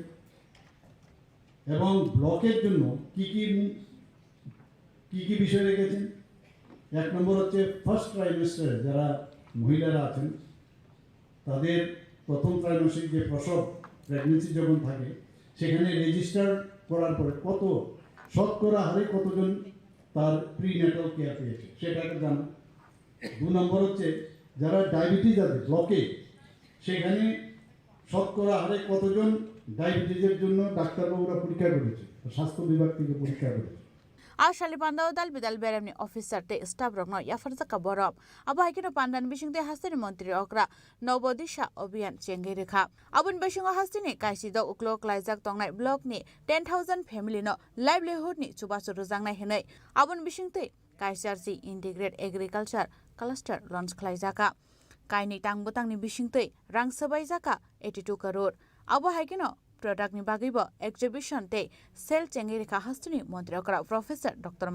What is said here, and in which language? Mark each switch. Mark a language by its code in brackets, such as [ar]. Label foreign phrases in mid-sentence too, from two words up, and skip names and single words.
[bn] এবং ব্লকের জন্য কি কি বিষয় রেখেছেন, 1 নম্বর হচ্ছে [en] first trimester [bn] যারা মহিলারা আছেন তাদের প্রথম ত্রৈমাসিক যে প্রসব প্রেগনেন্সি যখন থাকে সেখানে রেজিস্টার করার পরে কত শতকরা হারে কতজন তার [en] prenatal care [bn] পেয়েছে সেটা একটা জানা। 2 নম্বর হচ্ছে যারা ডায়াবেটিস আছে ব্লকে সেখানে শতকরা হারে কতজন ডায়াবেটিসের জন্য ডাক্তারবাবুরা পরীক্ষা করেছে, স্বাস্থ্য বিভাগ থেকে পরীক্ষা করেছে। [trp] Ashali Pandao Dal Bidal Beremni Officer Te Staff Rogno Yafarzaka Borom Aba Hikino Pandan Bishing Te Hastini Montri Okra Nobodisha Obian Chengirika Abun Bishingo Hastini Kaisido Uklok Laizak Tongnai Block ni 10,000 family no livelihood ni Chubasu Ruzangna Hinai Abun Bishing Te Kaisarsi [en] Integrate Agriculture Cluster Launch [trp] Klaizaka Kaini Tang Butang ni Bishing Te Rang Sabaizaka 82 crore Aba Hikino Product ni bagibo exhibition te sel chengiri ka hastuni mantri okra [en] Professor Dr.